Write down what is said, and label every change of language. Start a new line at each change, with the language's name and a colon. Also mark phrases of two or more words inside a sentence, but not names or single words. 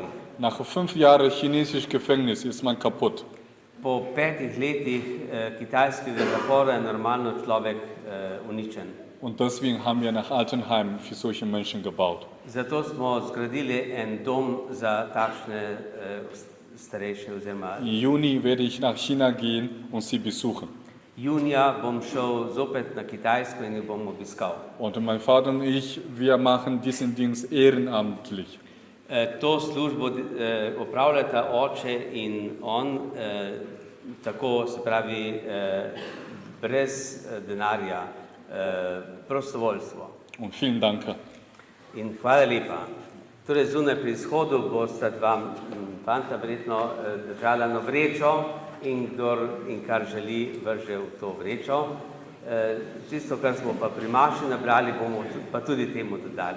German: Nach 5 Jahren chinesisch Gefängnis ist man kaputt.
Slovenian: Po 5 letih kitajskega zapora je normalno človek uničen.
German: Und deswegen haben wir nach Altenheim für solche Menschen gebaut.
Slovenian: Zato smo zgradili en dom za takšne starejše oziroma.
German: Im Juni werde ich nach China gehen und sie besuchen.
Slovenian: junija bom šel zopet na Kitajsko in jo bom obiskal.
German: Und mein Vater und ich, wir machen diesen Dienst ehrenamtlich.
Slovenian: To službo opravljata oče in on, tako se pravi brez denarja, prostovoljstvo.
German: Und vielen Dank.
Slovenian: In hvala lepa. Torej zunaj pri izhodu bosta dva fanta verjetno držala na vrečo in kdor in kar želi vrže v to vrečo. Tisto, kar smo pa pri maši nabrali, bomo pa tudi temu dodali.